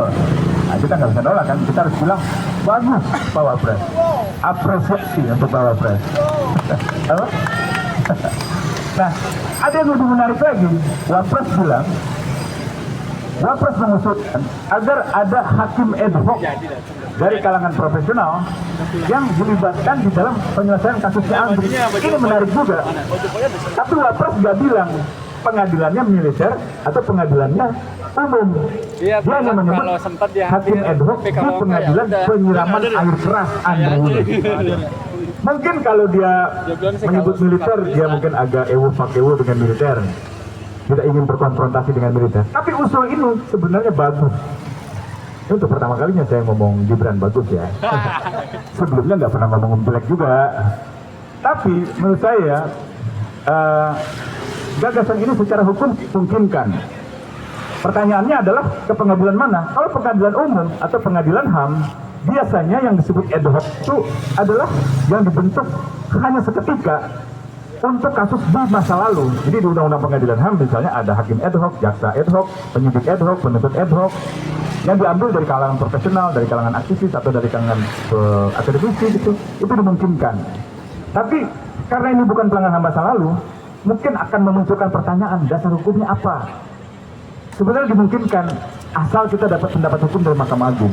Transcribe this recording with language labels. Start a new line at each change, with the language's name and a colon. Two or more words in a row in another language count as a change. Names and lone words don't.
Indonesian: Nah, kita nggak bisa nolak kan, kita harus bilang bagus Pak Wapres, apresiasi untuk Pak Wapres. Nah, ada yang lebih menarik lagi. Wapres bilang, Wapres mengusulkan agar ada hakim
Latin: ad hoc
Indonesian: dari kalangan profesional yang dilibatkan di dalam penyelesaian kasusnya Andri. Ini menarik juga. Tapi Wapres nggak bilang pengadilannya militer atau pengadilannya umum. Dia hanya menyebut hakim
Latin: ad hoc
Indonesian: di pengadilan penyiraman air keras Andri. Mungkin kalau dia menyebut militer, dia mungkin agak ewo dengan militer. Tidak ingin berkonfrontasi dengan militer. Tapi usul ini sebenarnya bagus. Ini untuk pertama kalinya saya ngomong Gibran bagus ya. Sebelumnya nggak pernah ngomong jelek juga. Tapi menurut saya gagasan ini secara hukum mungkinkan. Pertanyaannya adalah ke pengadilan mana? Kalau pengadilan umum atau pengadilan HAM, biasanya yang disebut
Latin: ad hoc
Indonesian: itu adalah yang dibentuk hanya seketika untuk kasus di masa lalu. Jadi di Undang-Undang Pengadilan HAM misalnya ada hakim
Latin: ad hoc,
Indonesian: jaksa
Latin: ad hoc,
Indonesian: penyidik
Latin: ad hoc,
Indonesian: penuntut
Latin: ad hoc,
Indonesian: yang diambil dari kalangan profesional, dari kalangan aktivis atau dari kalangan akademisi gitu. Itu dimungkinkan. Tapi karena ini bukan pelanggaran HAM masa lalu, mungkin akan memunculkan pertanyaan dasar hukumnya apa. Sebenarnya dimungkinkan asal kita dapat pendapat hukum dari Mahkamah Agung.